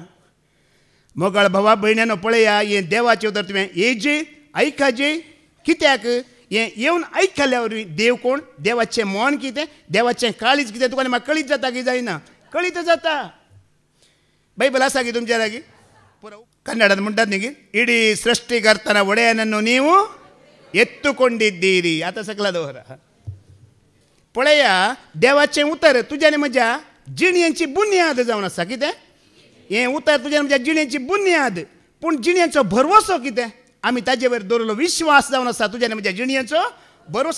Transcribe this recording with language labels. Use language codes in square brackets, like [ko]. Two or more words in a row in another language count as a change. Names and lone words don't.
[kok] मोगाळ भावा भयण्यानो पळया, हें देवाचें उतर तुवें येजे आयकाजे. कित्याक हें येवन आयकल्या वरवीं देव कोण, देवाचें मन कितें, देवाचें काळीज कितें तुका म्हाका कळीत जाता की जायना? कळीत जाता. बायबल आसा की तुमच्या लागीं? कन्नडांत म्हणटात न्ही की, [kn] ಇಡೀ ಸೃಷ್ಟಿಕರ್ತನ ಒಡೆಯನನ್ನು ನೀವು ಎತ್ತುಕೊಂಡಿದ್ದೀರಿ. [kok] आतां सकला दवरा. पळया, देवाचें उतर तुज्या आनी म्हज्या जिणयेची बुन्याद जावन आसा. कितें? हें उतर तुज्या म्हज्या जिणयेची बुन्याद. पूण जिणयेचो भरवसो कितें? आमी ताजे वयर दवरलो विश्वास जावन आसा. तुज्या आनी म्हज्या जिणयेचो भरवसो.